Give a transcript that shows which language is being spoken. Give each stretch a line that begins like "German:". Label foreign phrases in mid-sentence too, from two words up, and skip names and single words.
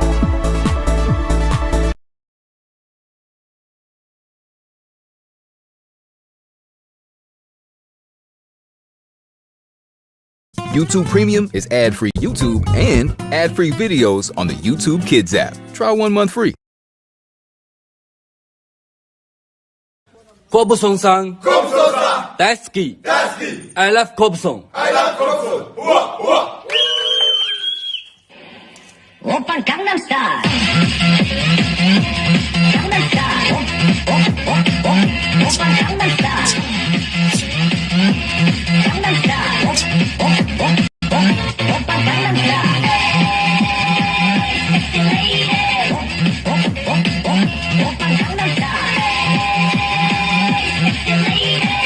English: YouTube Premium is ad-free YouTube and ad-free videos on the YouTube Kids app. Try 1 month free.
Japanese: コブソンさん大好き
English: I love
Japanese: コブソン
Korean: 오빤 강남스타일 강남스타일 오빤 강남스타일 강남스타일 오빤 강남스타일
English: sexy lady
Korean: 오빤 강남스타일
English: sexy lady